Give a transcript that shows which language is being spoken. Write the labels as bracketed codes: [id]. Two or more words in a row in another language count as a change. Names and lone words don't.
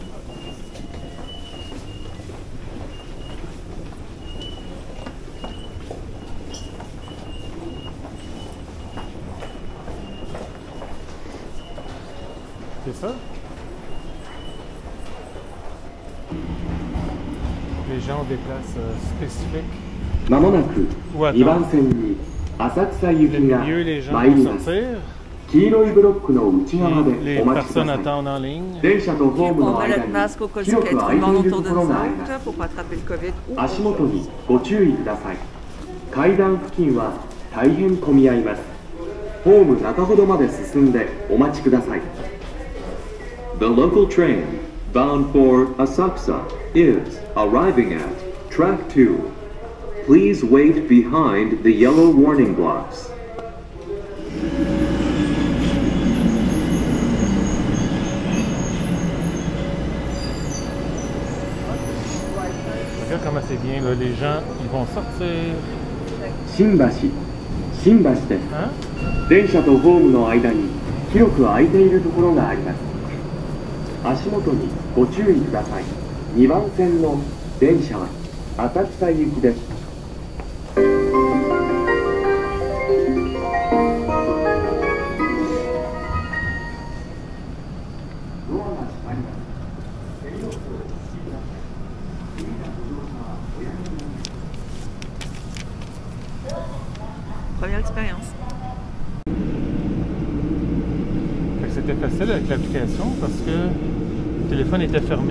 [fr] C'est ça? Les gens ont des places spécifiques. [ja] まもなく [fr] Ou [ja] 2番 [fr] attends. [ja] 線に浅草行 [fr] Le [ja] きが [fr] milieu, les gens [ja] 参り [fr] vont [ja] ます。 [fr] sortir. [ja] 黄色いブロックの内側 [fr] Puis [ja] で [fr] les [ja] お待ちくだ [fr] personnes [ja] さい。 [fr] attendent en ligne. [ja] 電車とホーム [fr] On [ja] の [fr] met [ja] 間 [fr] notre [ja] に [fr] masque au cas où [ja] 広 [fr] il y [ja] く [fr] a [ja] 空 [fr] tout [ja] い [fr] le [ja] て [fr] monde [ja] いる [fr] autour [ja] と [fr] de [ja] ころ [fr] nous [ja] があります [fr] autres pour pas attraper le COVID. [ja] 足元にご注意ください。階段付近は大変混み合います。ホーム中ほどまで進んでお待ちください。 [en] The local train bound for Asakusa is arriving at track 2. Please wait behind the yellow warning blocks. [fr] Regarde comment c'est bien, là. Les gens, ils vont sortir. [ja] 新橋です。 [fr] Hein? [ja] 電車とホームの間に広く空いているところがあります。足元にご注意ください。2番線の電車は浅草行きです。ドアが閉まります。 [fr] Première expérience. Fait que c'était facile avec l'application parce que le téléphone était fermé.